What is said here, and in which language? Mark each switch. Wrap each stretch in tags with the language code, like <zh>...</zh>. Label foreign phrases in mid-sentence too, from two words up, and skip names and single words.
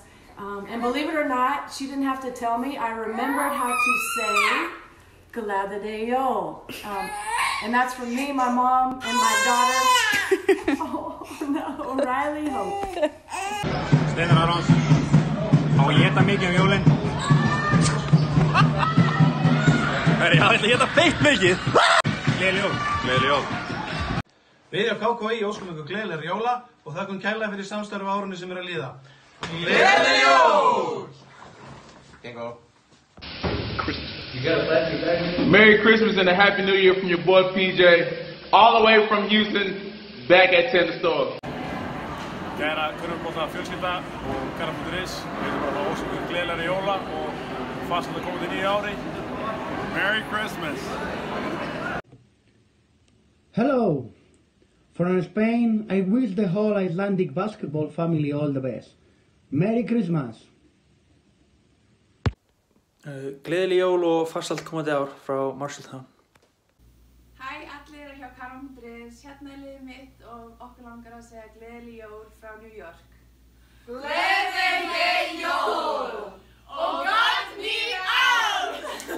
<en>And believe it or not, she didn't have to tell me. I remembered how to say</en> <is>Gleðileg jól.</is> <en>And that's from me, my mom, and my daughter. Oh no, Riley Hope.</en> <is>Steinar Arons. Á að éta mikið jólin. Ég ætla að éta feitt mikið. Gleðileg jól. Gleðileg jól. Við á KKÍ óskum ykkur gleðilegra jóla og þakkum kærlega fyrir samstarf á árinu sem að líða. Gleðileg jól.</is> <en>Bingo. Merry Christmas and a Happy New Year from your boy PJ, all the way from Houston, back at 10 Store.</en> <is>Kæra körfuboltafjölskylda og Karavan.is, við erum bara að óska ykkur gleðilegra jóla og farsælt komandi nýju ári.</is> <en>Merry Christmas. Hello. From Spain, I wish the whole Icelandic basketball family all the best. Merry Christmas.</en> <is>Gleðileg jól og farsælt komandi ár frá Marshalltown. Hæ allir hjá Karavan.is, hérna er liðið mitt og okkur langar að segja gleðileg jól frá New York. Gleðileg jól og gott nýtt ár!</is>